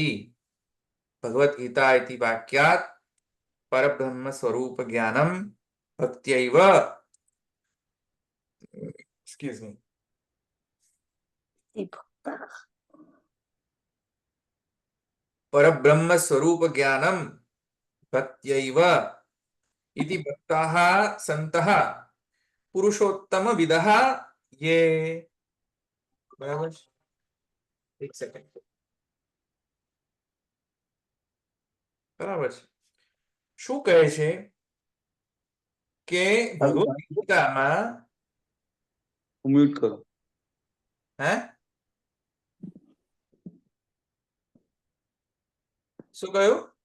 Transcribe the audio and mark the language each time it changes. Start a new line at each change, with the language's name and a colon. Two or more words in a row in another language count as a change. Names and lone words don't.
Sanskrit: ભગવદ ગીતા ઇતિ વાક્યાત પરબ્રહ્મ સ્વરૂપ જ્ઞાનમ ભક્ત્યૈવ
English: excuse me
Sanskrit: પરબ્રહ્મ સ્વરૂપ જ્ઞાનમ ભક્ત્યૈવ इति भक्ताः सन्तः पुरुषोत्तम विदः ये.
Hindi: बराबर? एक सेकंड.
Gujarati: બરાબર છે. શું કહે છે કે ભગવદ ગીતામાં મ્યુટ કરો. હે શું કહ્યું?